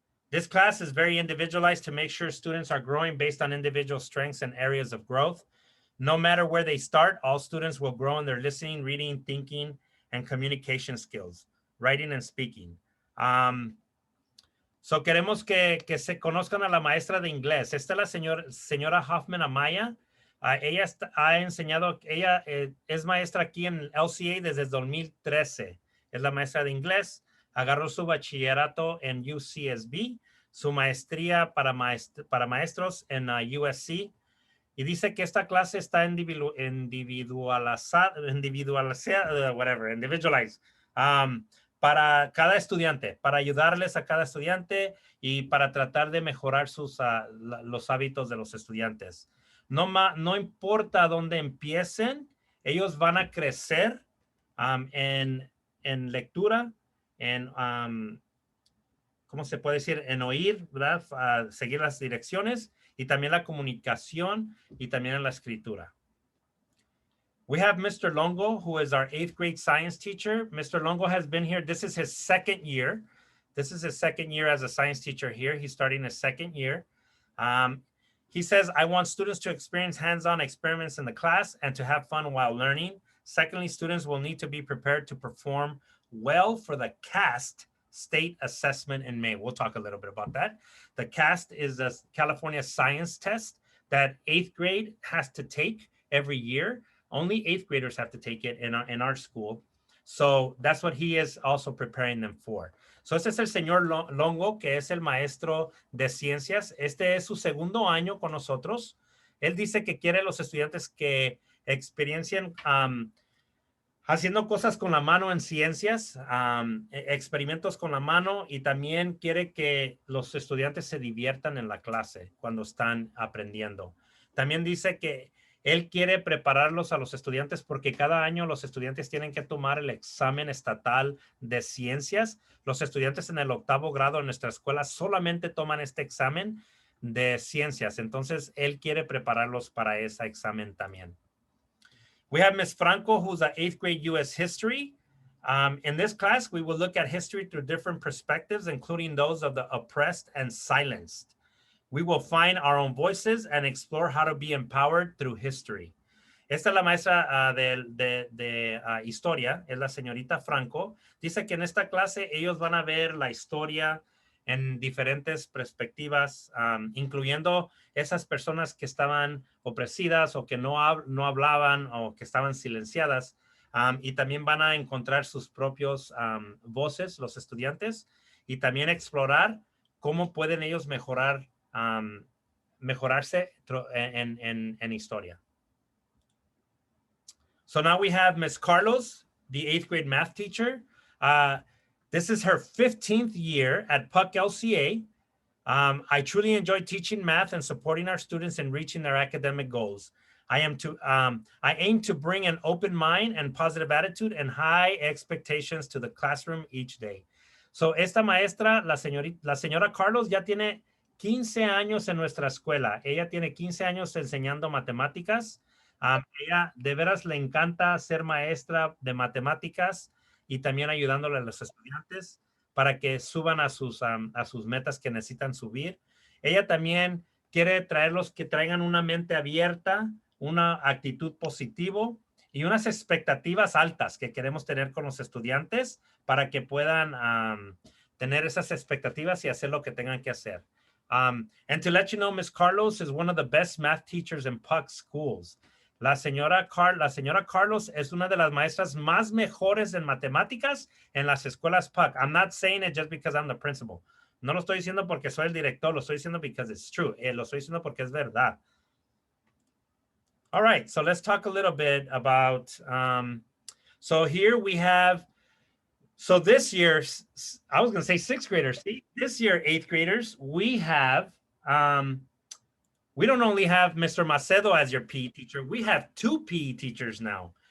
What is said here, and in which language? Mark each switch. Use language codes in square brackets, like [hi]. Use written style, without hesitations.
[en] This class is very individualized to make sure students are growing based on individual strengths and areas of growth. No matter where they start, all students will grow in their listening, reading, thinking, and communication skills, writing and speaking. [es] So queremos que se conozcan a la maestra de inglés. Esta es la señora Hoffman Amaya. Ella ha enseñado, ella es maestra aquí en LCA desde el 2013. Es la maestra de inglés. Agarró su bachillerato en UCSB, su maestría para maestros en USC. Y dice que esta clase está individualizada, para cada estudiante, para ayudarles a cada estudiante y para tratar de mejorar los hábitos de los estudiantes. No importa dónde empiecen, ellos van a crecer en lectura, en, ¿cómo se puede decir? En oír, ¿verdad? Seguir las direcciones y también la comunicación y también en la escritura. [en] We have Mr. Longo, who is our 8th grade science teacher. Mr. Longo has been here. This is his second year. This is his second year as a science teacher here. He's starting his second year. He says, I want students to experience hands-on experiments in the class and to have fun while learning. Secondly, students will need to be prepared to perform well for the CAST state assessment in May. We'll talk a little bit about that. The CAST is a California science test that 8th grade has to take every year. Only 8th graders have to take it in our school. So that's what he is also preparing them for. [es] So este es el señor Longo, que es el maestro de ciencias. Este es su segundo año con nosotros. Él dice que quiere los estudiantes que experiencien haciendo cosas con la mano en ciencias, experimentos con la mano, y también quiere que los estudiantes se diviertan en la clase cuando están aprendiendo. También dice que Él quiere prepararlos a los estudiantes porque cada año los estudiantes tienen que tomar el examen estatal de ciencias. Los estudiantes en el 8º grado en nuestra escuela solamente toman este examen de ciencias. Entonces, él quiere prepararlos para ese examen también. [en] We have Ms. Franco, who's an 8th grade U.S. history. In this class, we will look at history through different perspectives, including those of the oppressed and silenced. We will find our own voices and explore how to be empowered through history. [es] Esta es la maestra de historia, es la señorita Franco. Dice que en esta clase ellos van a ver la historia en diferentes perspectivas, incluyendo esas personas que estaban oprimidas o que no hablaban o que estaban silenciadas. Y también van a encontrar sus propios voces, los estudiantes, y también explorar cómo pueden ellos mejorarse en historia. [en] So now we have Ms. Carlos, the 8th grade math teacher. This is her 15th year at PUC LCA. I truly enjoy teaching math and supporting our students in reaching their academic goals. I aim to bring an open mind and positive attitude and high expectations to the classroom each day. [es] So esta maestra, la señora Carlos, ya tiene 15 años en nuestra escuela. Ella tiene 15 años enseñando matemáticas. Ella de veras le encanta ser maestra de matemáticas y también ayudándole a los estudiantes para que suban a sus metas que necesitan subir. Ella también quiere traerlos que traigan una mente abierta, una actitud positiva y unas expectativas altas que queremos tener con los estudiantes para que puedan tener esas expectativas y hacer lo que tengan que hacer. [en] And to let you know, Ms. Carlos is one of the best math teachers in PUC schools. [es] La señora Carlos es una de las maestras más mejores en matemáticas en las escuelas PUC. [en] I'm not saying it just because I'm the principal. [es] No lo estoy diciendo porque soy el director, lo estoy diciendo [en] because it's true. [es] Lo estoy diciendo porque es verdad. [en] All right, so let's talk a little bit about, so here we have, so this year, I was going to say 6th graders. See, this year, 8th graders, we have, we don't only have Mr. Macedo as your PE teacher, we have 2 PE teachers now.